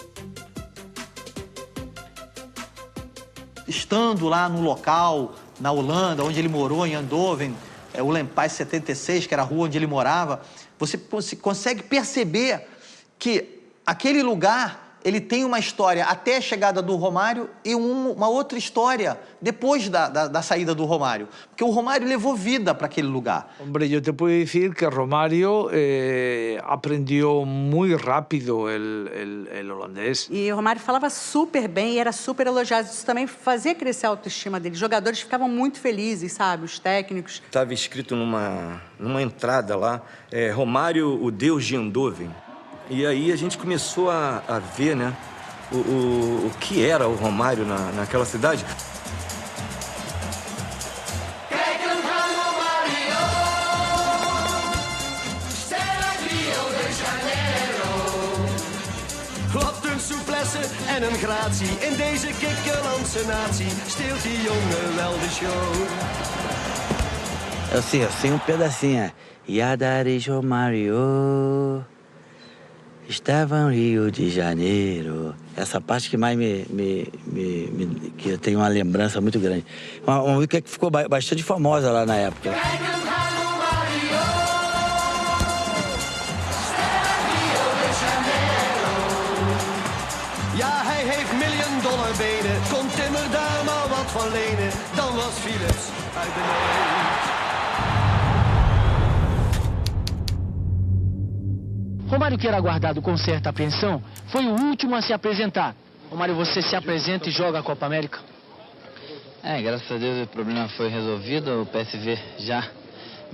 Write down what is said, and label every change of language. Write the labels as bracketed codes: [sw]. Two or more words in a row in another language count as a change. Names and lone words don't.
[pt] Estando lá no local, na Holanda, onde ele morou, em Eindhoven, o Lempais 76, que era a rua onde ele morava, você consegue perceber que aquele lugar ele tem uma história até a chegada do Romário e uma outra história depois da saída do Romário. Porque o Romário levou vida para aquele lugar. [es] Hombre, yo te puedo decir que Romário aprendió muy rápido el holandês. [pt] E o Romário falava super bem e era super elogiado. Isso também fazia crescer a autoestima dele. Os jogadores ficavam muito felizes, sabe? Os técnicos. Estava escrito numa entrada lá, Romário, o Deus de Eindhoven. E aí a gente começou a ver, né, o que era o Romário naquela cidade. [nl] Wat een souplesse en een gratie. In deze kikkerlandse natie steelt die jongen wel de show. [pt] Eu sei um pedacinho. Yadaris Romário estava no Rio de Janeiro. Essa parte que mais que eu tenho uma lembrança muito grande. Uma música que ficou bastante famosa lá na época. [nl] Ja, hij heeft $1 miljoen benen. Kon Timmer daar maar wat van lenen. Dan was Philips uit de neus. [pt] Romário, que era aguardado com certa apreensão, foi o último a se apresentar. Romário, você se apresenta e joga a Copa América? Graças a Deus o problema foi resolvido. O PSV já